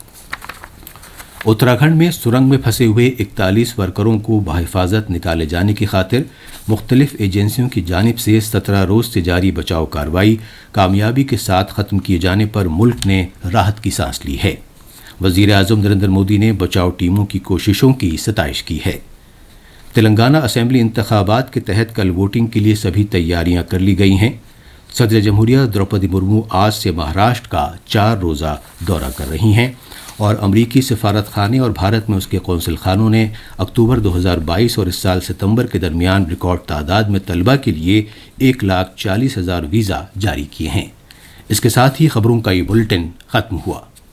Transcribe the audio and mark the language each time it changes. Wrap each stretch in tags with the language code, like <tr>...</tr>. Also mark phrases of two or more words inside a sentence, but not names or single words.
<ur>اتراکھنڈ میں سرنگ میں پھنسے ہوئے 41 ورکروں کو بحفاظت نکالے جانے کی خاطر مختلف ایجنسیوں کی جانب سے 17 روز سے جاری بچاؤ کارروائی کامیابی کے ساتھ ختم کیے جانے پر ملک نے راحت کی سانس لی ہے۔ وزیر اعظم نریندر مودی نے بچاؤ ٹیموں کی کوششوں کی ستائش کی ہے۔ تلنگانہ اسمبلی انتخابات کے تحت کل ووٹنگ کے لیے سبھی تیاریاں کر لی گئی ہیں۔ صدر جمہوریہ دروپدی مرمو آج سے مہاراشٹر کا 4 روزہ دورہ کر رہی ہیں، اور امریکی سفارت خانے اور بھارت میں اس کے قونصل خانوں نے اکتوبر 2022 اور اس سال ستمبر کے درمیان ریکارڈ تعداد میں طلباء کے لیے 140,000 ویزا جاری کیے ہیں۔ اس کے ساتھ ہی خبروں کا یہ بلٹن ختم ہوا۔</ur>